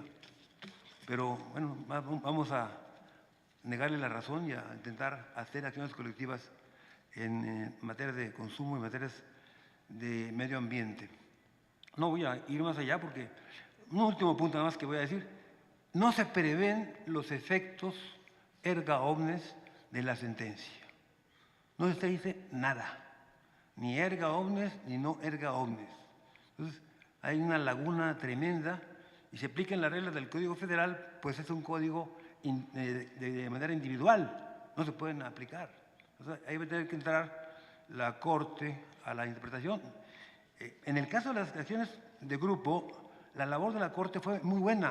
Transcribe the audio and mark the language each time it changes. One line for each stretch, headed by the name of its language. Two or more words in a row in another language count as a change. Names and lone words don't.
Spanish: Pero bueno, vamos a negarle la razón y a intentar hacer acciones colectivas en materia de consumo y materias de medio ambiente. No voy a ir más allá porque un último punto nada más que voy a decir. No se prevén los efectos
Latin: erga omnes
Spanish: de la sentencia. No se dice nada, ni
Latin: erga omnes
Spanish: ni no
Latin: erga omnes.
Spanish: Entonces, hay una laguna tremenda y se aplican las reglas del Código Federal, pues es un código de manera individual, no se pueden aplicar. Entonces, ahí va a tener que entrar la Corte a la interpretación. En el caso de las acciones de grupo, la labor de la Corte fue muy buena.